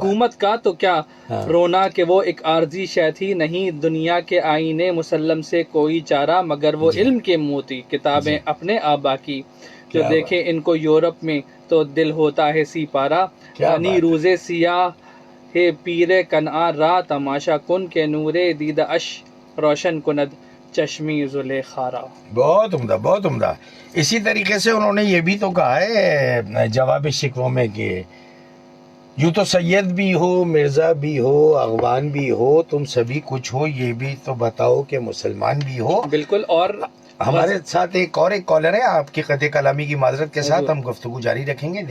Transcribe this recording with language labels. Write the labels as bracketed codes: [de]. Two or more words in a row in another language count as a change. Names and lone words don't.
[ur] حکومت کا تو کیا رونا کہ وہ ایک عارضی شے تھی، نہیں دنیا کے آئینے مسلم سے کوئی چارہ، مگر وہ علم کے موتی کتابیں اپنے آبا کی، جو دیکھے ان کو یورپ میں تو دل ہوتا ہے سی پارا. [fa] غنی روزے سیاہ ہے پیر کنعان را، تماشا کن کے نورے دیدہ اش روشن کند چشمی زلیخارا. [ur] بہت عمدہ، بہت عمدہ. اسی طریقے سے انہوں نے یہ بھی تو کہا ہے جواب شکووں میں کہ یوں تو سید بھی ہو، مرزا بھی ہو، اغوان بھی ہو، تم سبھی کچھ ہو، یہ بھی تو بتاؤ کہ مسلمان بھی ہو. بالکل. اور ہمارے ساتھ ایک کالر ہے، آپ کی قطع کلامی کی معذرت کے ساتھ ہم گفتگو جاری رکھیں گے.